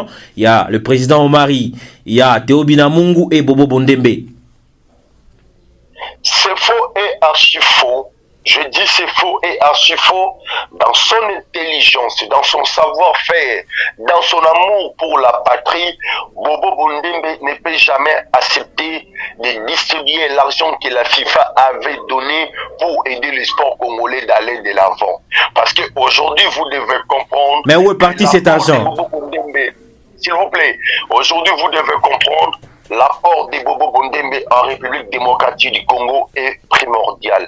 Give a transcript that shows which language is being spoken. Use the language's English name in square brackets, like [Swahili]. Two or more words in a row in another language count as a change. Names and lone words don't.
[French] Il y a le président Omari, il y a Théo Binamungu et Bobo Bondembe. C'est faux et archi faux. Je dis c'est faux et archi faux dans son intelligence, dans son savoir-faire, dans son amour pour la patrie. Bobo Bundembe ne peut jamais accepter de distribuer l'argent que la FIFA avait donné pour aider le sport congolais d'aller de l'avant. Parce qu'aujourd'hui, vous devez comprendre... Mais où est parti cet argent? S'il vous plaît, aujourd'hui, vous devez comprendre l'apport de Bobo Bondembe en République démocratique du Congo est primordial.